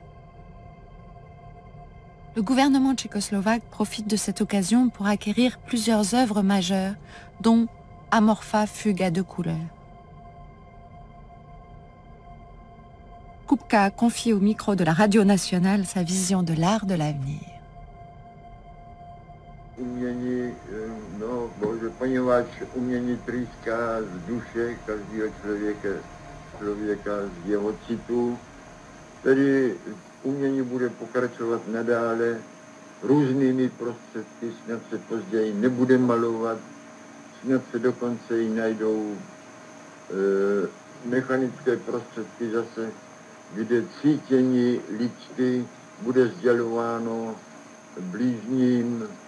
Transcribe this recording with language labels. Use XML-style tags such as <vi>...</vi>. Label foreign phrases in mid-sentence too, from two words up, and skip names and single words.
<fr>Le gouvernement tchécoslovaque profite de cette occasion pour acquérir plusieurs œuvres majeures, dont Amorpha fugue à 2 couleurs. Kupka confie au micro de la radio nationale sa vision de l'art de l'avenir.</fr> <cs>Umění, no bože, poněvadž umění trýská z duše každého člověka, z jeho citu. Tedy umění bude pokračovat nadále různými prostředky, snad se později nebude malovat, snad se dokonce i najdou mechanické prostředky zase, kde cítění lidsky bude sdělováno blížním,</cs>